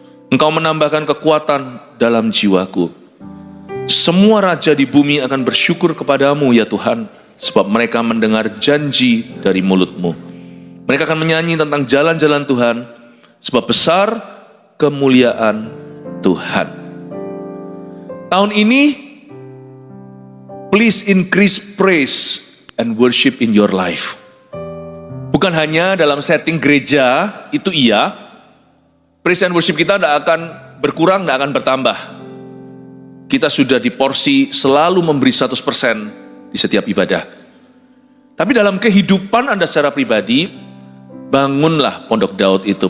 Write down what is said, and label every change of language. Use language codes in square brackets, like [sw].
[id] Engkau menambahkan kekuatan dalam jiwaku. Semua raja di bumi akan bersyukur kepadamu ya Tuhan. Sebab mereka mendengar janji dari mulut-Mu. Mereka akan menyanyi tentang jalan-jalan Tuhan. Sebab besar kemuliaan Tuhan. [en] Tahun ini, please increase praise and worship in your life. [id] Bukan hanya dalam setting gereja, itu iya. Praise and worship kita tidak akan berkurang, tidak akan bertambah. Kita sudah diporsi selalu memberi 100% di setiap ibadah. Tapi dalam kehidupan Anda secara pribadi, bangunlah pondok Daud itu.